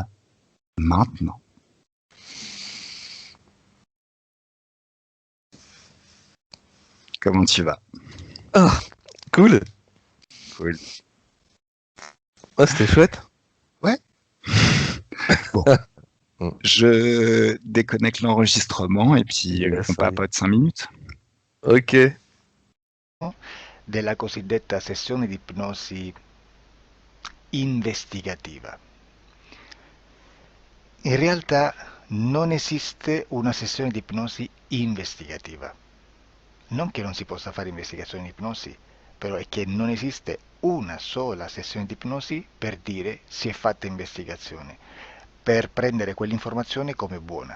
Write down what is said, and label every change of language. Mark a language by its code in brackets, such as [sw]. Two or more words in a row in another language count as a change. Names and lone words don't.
[fr] Maintenant. Comment tu vas? Ah, cool. Cool. Ah, c'était chouette. Ouais. Bon. Je déconnecte l'enregistrement et puis on Yes, papote 5 minutes. ok. [it] Della cosiddetta sessione di ipnosi investigativa. In realtà non esiste una sessione di ipnosi investigativa. Non che non si possa fare investigazione di ipnosi, però è che non esiste una sola sessione di ipnosi per dire si è fatta investigazione, per prendere quell'informazione come buona.